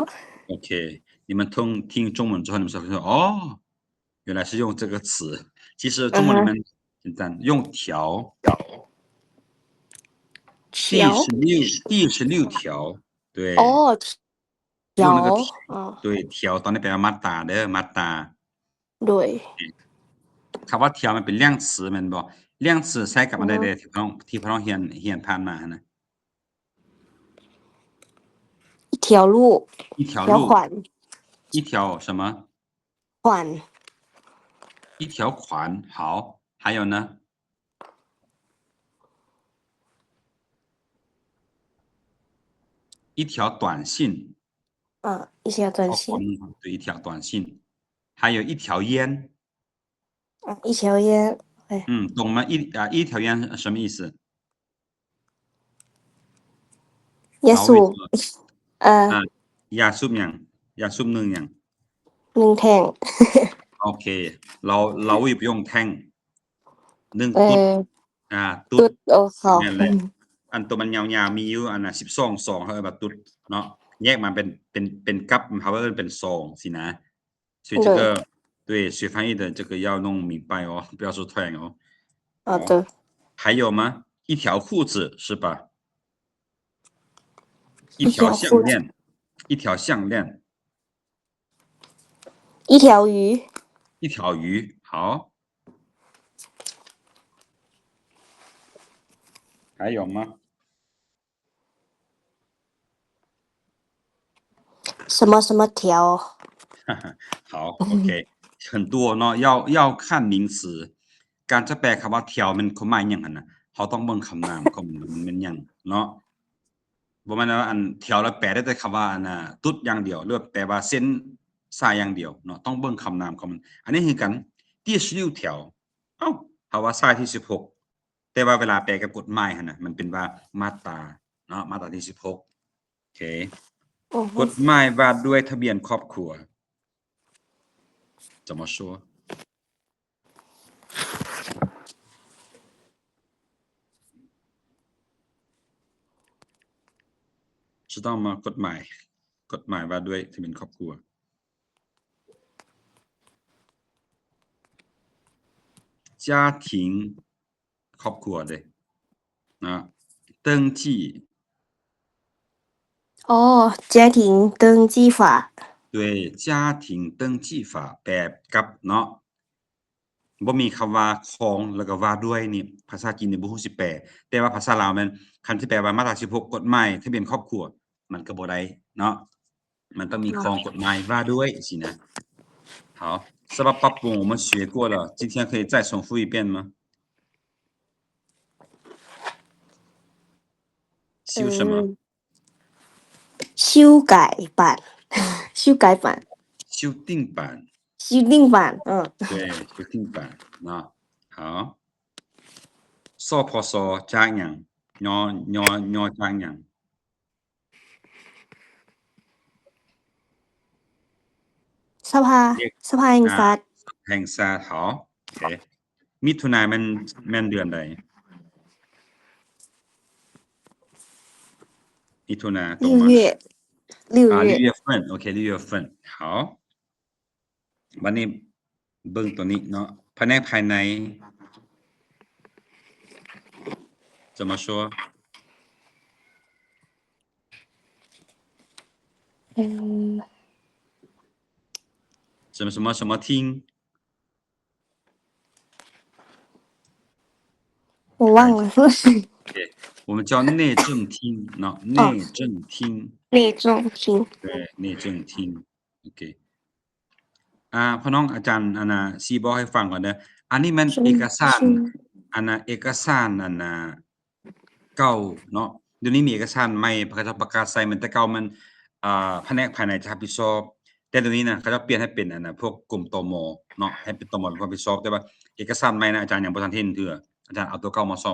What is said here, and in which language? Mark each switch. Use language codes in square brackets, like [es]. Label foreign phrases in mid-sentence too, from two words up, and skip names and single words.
[zh] ？OK，你们听中文之后，你们才会说哦，原来是用这个词。其实中文里面简单，用条，第条， 16条，对，哦，用那个条，哦，对条 [lo] ຕອນນີ້ແປວ່າມາດຕາເດີ້ມາດຕາ [zh] 对， [lo] ຄຳວ່າ条ມັນເປັນເລີ່ຍງ词ແມ່ນບໍ່ເລີ່ຍງ词ໃຊ້ກັບອັນໃດເດີ້ທີ່ພີ່ນ້ອງຮຽນຜ່ານມານະ [zh] 一条路，一条条路款，一条什么款，一条款好还有呢一条短信一条短哦信，对一条短信还有一条烟一条烟，懂吗一条烟什么意思耶老伟稣， [lo] ຢາສູບຫຍັງຢາສູບໜຶ່ງຫຍັງ 1ແທ່ງ ໂອເຄເຮົາ [zh] 也不用 [lo] ແທ່ງໜຶ່ງຕຸ໊ດຕຸ໊ ຕຸ໊ ດ ດໂອ້ເຂົາ ນັ້ນແຫຼະອັນຕົວມັນຍາວໆມີຢູ່ອັນນ່ະ12ຊອງເຂົາເອີ້ນວ່າຕຸ໊ດເນາະແຍກມາເປັນກັບເຂົາເອີ້ນເປັນຊອງສິນະ [zh] 所以这个对学翻译的这个要弄明白哦不要说突然哦好的，还有吗一条裤子是吧一一条条裤子，项链一条项链一条鱼，一条鱼好还有吗什么什么条，好 OK 很多 [lo] ເນາະ [zh] 要看名词 [lo] ການຈະແປຄຳວ່າທ່ຽວມັນຄວາມໝາຍຫຍັງຫັ້ນນ່ະເຮົາຕ້ອງເບິ່ງຄຳນາມຂອງມັນເປັນຫຍັງ ເນາະບໍ່ແມ່ນວ່າອັນທ່ຽວແລ້ວແປໄດ້ແຕ່ຄຳວ່າອັນນ່ະຕຸ໊ດຢ່າງດຽວຫຼືວ່າແປວ່າເສັ້ນສາຍ ຢ່າງດຽວເນາະຕ້ອງເບິ່ງຄຳນາມຂອງມັນອັນນີ້ຄືກັນ第16条ອ້າວເຂົາວ່າສາຍທີ່16ແຕ່ວ່າເວລາແປກັບກົດໝາຍຫັ້ນນ່ະມັນເປັນວ່າມາດຕາເນາະມາດຕາທີ່16ໂອເຄກົດໝາຍວ່າດ້ວຍທະບຽນຄອບຄົວ [zh] 怎么说知道吗 [lo] ກົດໝາຍວ່າດ້ວຍທະບຽນຄອບຄົວ家庭ຄອບຄົວເດ້ນະ登记 [zh] 哦，家庭登记法，对家庭登记法 [lo] ແບບກັບເນາະບໍ່ມີຄຳວ່າຂອງແລ້ວກໍວ່າດ້ວຍນີ້ພາສາຈີນນີ້ບໍ່ຮູ້ສິແປແຕ່ວ່າພາສາລາວແມ່ນຄັນສິແປວ່າມາດຕາ16ກົດໝາຍທະບຽນຄອບຄົວມັນກໍບໍ່ໄດ້ເນາະມັນຕ້ອງມີຂອງກົດໝາຍວ່າດ້ວຍສິນະ [zh] 好是吧八步我们学过了今天可以再重复一遍吗修什么修改版，修改版，修订版修订版，对修订版那好 [lo] ສພສຈາກຫຍັງຍໍຈາກຫຍັງ ສະພາ ເອີ້ນ ສະພາແຫ່ງ ອ່າ ຊາດ ແຫ່ງຊາດ好ໂອເຄມິຖຸນາແມ່ນເດືອນໃດມິຖຸນາຕົງບໍ່6 [zh] 月 [lo] 月份 ໂອເຄ [zh] 6月份好 [lo] ບັດນີ້ເບິ່ງຕົວນີ້ເນາະພະແນກພາຍໃນ [zh] 怎么说嗯什么厅我忘了对，我们叫内政厅เนาะ内政厅内中厅对内政厅 [lo] ໂອເຄພໍ່ນ້ອງອາຈານອັນນ່ະສິບອກໃຫ້ຟັງກ່ອນເດີ້ອັນນີ້ມັນເອກະສານອັນນ່ະເອກະສານອັນນ່ະເກົ່າເນາະດຽວນີ້ມີເອກະສານໃໝ່ເຂົາຈະປະກາດໃສ່ມັນແຕ່ເກົ່າມັນພະແນກພາຍໃນ ຈະຮັບຜິດຊອບແຕ່ດຽວນີ້ນ່ະເຂົາຈະປ່ຽນໃຫ້ເປັນອັນນ່ະພວກກົມຕມເນາະໃຫ້ເປັນຕມເປັນຄົນຮັບຜິດຊອບແຕ່ວ່າເອກະສານໃໝ່ນ່ະອາຈານຍັງບໍ່ທັນເຫັນເທື່ອອາຈານເອົາຕົວເກົ່າມາສອບ